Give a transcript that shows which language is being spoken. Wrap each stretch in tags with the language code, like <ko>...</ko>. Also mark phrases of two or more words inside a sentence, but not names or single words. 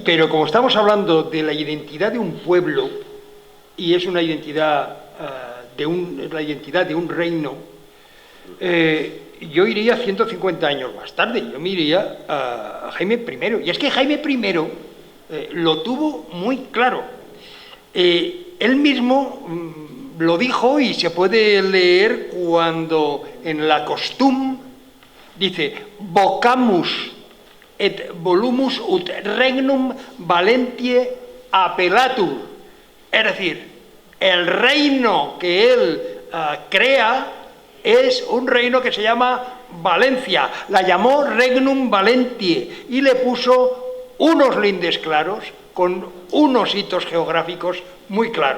<es>Sí, pero como estamos hablando de la identidad de un pueblo, y es una identidad, la identidad de un reino, yo iría 150 años más tarde, yo me iría a Jaime I. Y es que Jaime I lo tuvo muy claro. Él mismo lo dijo y se puede leer cuando en la Costum</es> <la>dice vocamus et volumus ut regnum Valentiae appellatur,</la> <es>es decir, el reino que él crea es un reino que se llama Valencia, la llamó</es> <la>Regnum Valentiae</la> <es>y le puso unos lindes claros con unos hitos geográficos muy claros.</es>